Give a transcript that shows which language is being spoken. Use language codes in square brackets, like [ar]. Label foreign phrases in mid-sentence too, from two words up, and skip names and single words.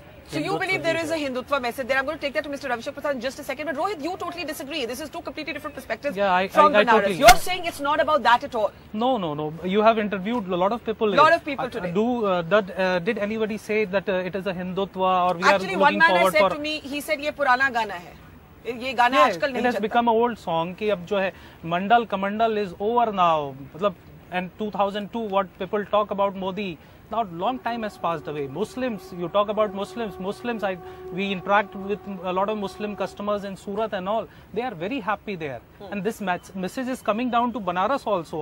[en] So you believe there is a Hindutva message there. I'm going to take that to Mr. Ravi Shankar Prasad in just a second. But Rohit, you totally disagree. This is 2 completely different perspectives from Benaras. Totally, You're saying it's not about that at all. No. You have interviewed a lot of people. Today. Did anybody say that it is a Hindutva or we Actually, are looking one man forward has said to me, he said, [hi] "ये पुराना गाना है। ये गाना आजकल नहीं [en] It has become an old song [hi] कि अब जो है [en] Mandal Kamandal is over now. मतलब and 2002 what people talk about Modi. Now, long time has passed away. Muslims, you talk about Muslims. We interact with a lot of Muslim customers in Surat and all. They are very happy there. And this message is coming down to Benaras also.